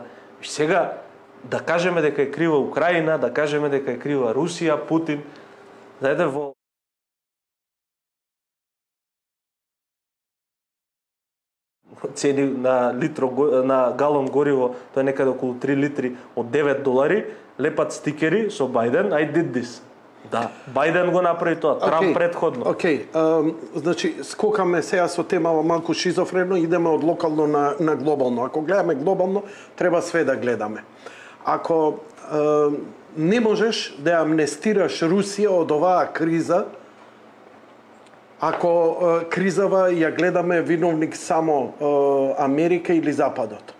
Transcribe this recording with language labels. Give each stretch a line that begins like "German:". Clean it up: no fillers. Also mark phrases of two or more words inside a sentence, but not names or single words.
Macedonian: И сега да кажеме дека е крива Украина, да кажеме дека е крива Русија, Путин, знаете, во цени на галон гориво, тоа е некаде околу 3 литри од $9, лепат стикери со Бајден,
English: I did this.
Macedonian: Да, Бајден го направи тоа, Трамп предходно. Значи, скокаме сега со тема малку шизофрено, идеме од локално на глобално. Ако гледаме глобално, треба све да гледаме. Ако не можеш да амнестираш Русија од оваа криза, ако кризава ја гледаме виновник само Америка или Западот.